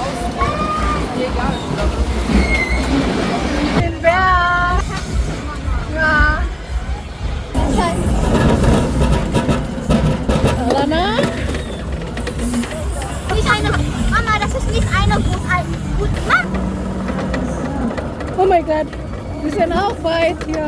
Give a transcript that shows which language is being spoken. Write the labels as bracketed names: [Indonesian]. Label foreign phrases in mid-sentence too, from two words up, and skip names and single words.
[German] Den Bär. Ja. [Filipino] Wala na? [German] Nicht eine. Mama, das ist nicht eine gut. Mann! [English] Oh my God. [German] Wir sind auch weit hier.